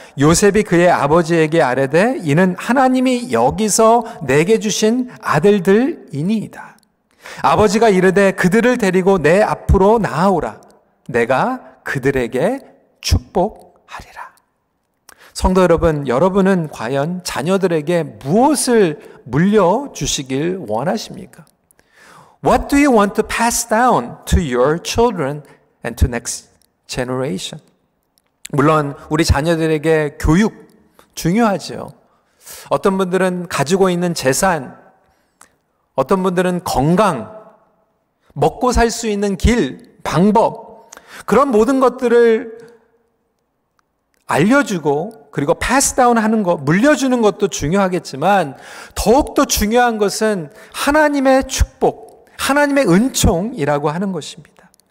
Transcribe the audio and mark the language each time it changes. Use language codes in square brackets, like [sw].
[ko] 요셉이 그의 아버지에게 아뢰되 이는 하나님이 여기서 내게 주신 아들들이니이다. 아버지가 이르되 그들을 데리고 내 앞으로 나아오라. 내가 그들에게 축복하리라. 성도 여러분, 여러분은 과연 자녀들에게 무엇을 물려주시길 원하십니까? [en] What do you want to pass down to your children and to next generation? [ko] 물론 우리 자녀들에게 교육 중요하죠. 어떤 분들은 가지고 있는 재산, 어떤 분들은 건강, 먹고 살 수 있는 길, 방법, 그런 모든 것들을 알려주고 그리고 패스다운 하는 것, 물려주는 것도 중요하겠지만 더욱더 중요한 것은 하나님의 축복, 하나님의 은총이라고 하는 것입니다.